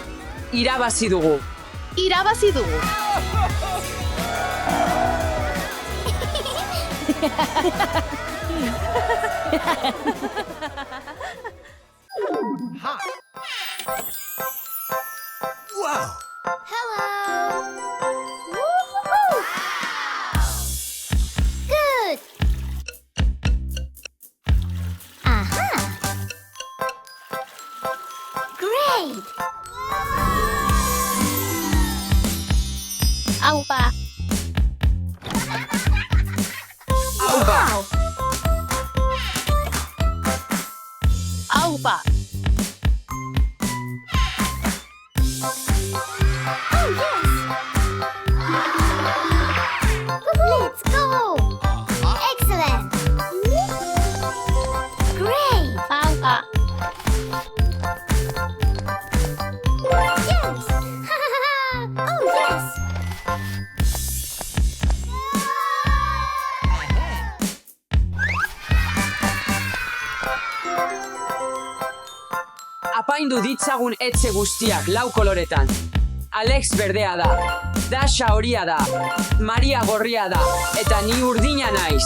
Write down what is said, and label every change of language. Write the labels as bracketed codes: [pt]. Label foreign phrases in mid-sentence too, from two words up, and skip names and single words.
[eu] Irabazi dugu. Irabazi dugu. [en] Hello. Woo-hoo-hoo. Good. Great. [eu] Aupa. [en] Wow. [eu] Aupa. [en] Oh, yes. Let's go. Excellent. Great. [eu] Aupa. [en] Yes. Oh, yes. [eu] Apaindu ditzagun etxe guztiak lau koloretan. Alex berdea da, Dasha horia da, Maria gorria da, eta ni urdina naiz.